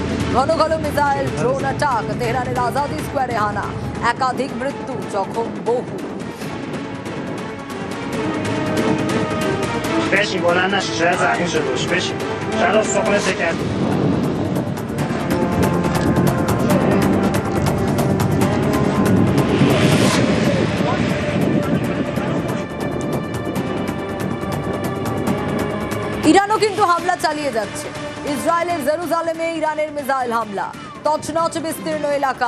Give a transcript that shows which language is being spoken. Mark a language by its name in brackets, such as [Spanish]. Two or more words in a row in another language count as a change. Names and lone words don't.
[Bangla] ঘন ঘন মিসাইল, [English] drone attack. [Bangla] তেহরানের আজাদি স্কোয়ারে হানা, একাধিক মৃত্যু, জখম বহু। [Persian] بشین بلند نشی، شاید زخمی شده باش. بشین شاید استخونه شکست. [Bangla] ইরানও কিন্তু হামলা চালিয়ে যাচ্ছে। ইসরায়েলের জেরুজালেমে ইরানের মিসাইল হামলা, তছনছ বিস্তীর্ণ এলাকা।